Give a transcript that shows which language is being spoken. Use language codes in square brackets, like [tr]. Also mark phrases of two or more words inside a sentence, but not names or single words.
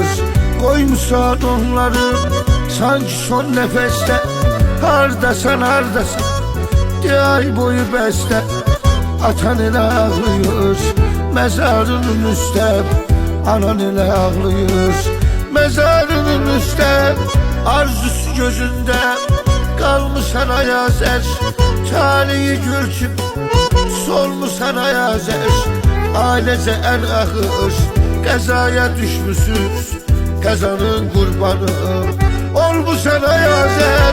[tr] Koymuşsan onları sanki son nefeste. Hardasan hardasan diye ay boyu beste. Atan ile ağlıyor mezarının üstte, anan ile ağlıyor. Mezarının üstte, [az] arzusu gözündə qalmışsan ayazər. Taliyi görküb solmusan ayazər. Ailecə ən axır qəzaya düşmüsüz, qəzanın qurbanı olmusan ayazər.